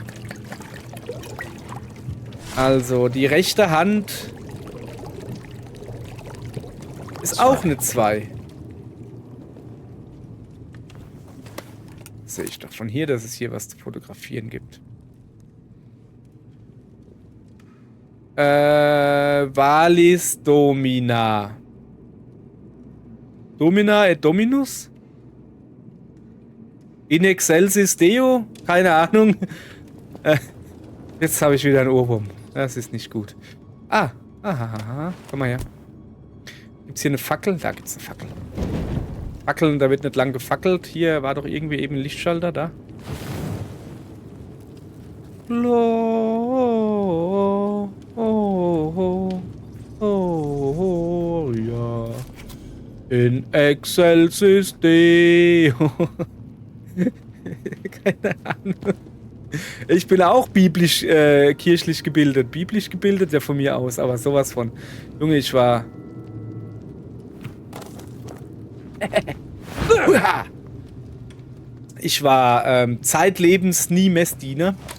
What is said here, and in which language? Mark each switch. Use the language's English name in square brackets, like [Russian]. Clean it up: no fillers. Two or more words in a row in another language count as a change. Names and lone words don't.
[German] Also, die rechte Hand ist auch eine 2. Sehe ich doch von hier, dass es hier was zu fotografieren gibt. [Latin] Valis Domina. Domina et Dominus? In excelsis Deo? [German] Keine Ahnung. Jetzt habe ich wieder einen Ohrwurm. Das ist nicht gut. Aha. Komm mal her. Gibt's hier eine Fackel? Da gibt's eine Fackel. Fackeln, da wird nicht lang gefackelt. Hier war doch irgendwie eben ein Lichtschalter da. Ja. [Latin] In excelsis Deo. [German] Keine Ahnung. Ich bin auch biblisch, kirchlich gebildet. Biblisch gebildet, ja von mir aus, aber sowas von. Junge, ich war... Ich war zeitlebens nie Messdiener.